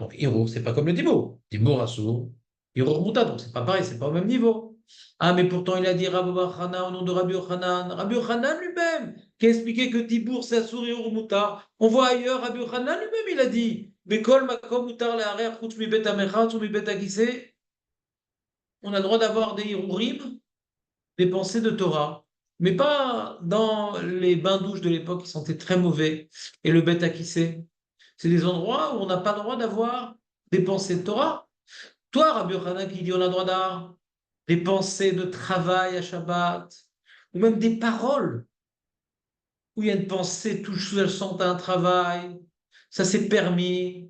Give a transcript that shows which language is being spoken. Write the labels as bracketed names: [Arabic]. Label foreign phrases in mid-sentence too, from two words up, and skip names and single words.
[French] Donc, Hirour, c'est pas comme le Dibour. [Hebrew] דיבור אסור, הרהור מותר. [French] Donc, c'est pas pareil, c'est pas au même niveau. Ah, mais pourtant, il a dit Rabbi Yochanan au nom de Rabbi Yochanan. Rabbi Yochanan lui-même, qui a expliqué que Dibour, c'est Assour, [Hebrew] הרהור מותר. [French] On voit ailleurs, Rabbi Yochanan lui-même, il a dit [Hebrew] בכל מקום מותר להרהר, חוץ מבית המרחץ, חוץ מבית הכסא. [French] On a le droit d'avoir des Hirourim, des pensées de Torah, mais pas dans les bains-douches de l'époque qui sentaient très mauvais, et le bête à qui c'est des endroits où on n'a pas le droit d'avoir des pensées de Torah. Toi, Rabbi Yochanan, qui dit on a le droit d'avoir des pensées de travail à Shabbat, ou même des paroles, où il y a une pensée tout sous-jacente à un travail, ça c'est permis.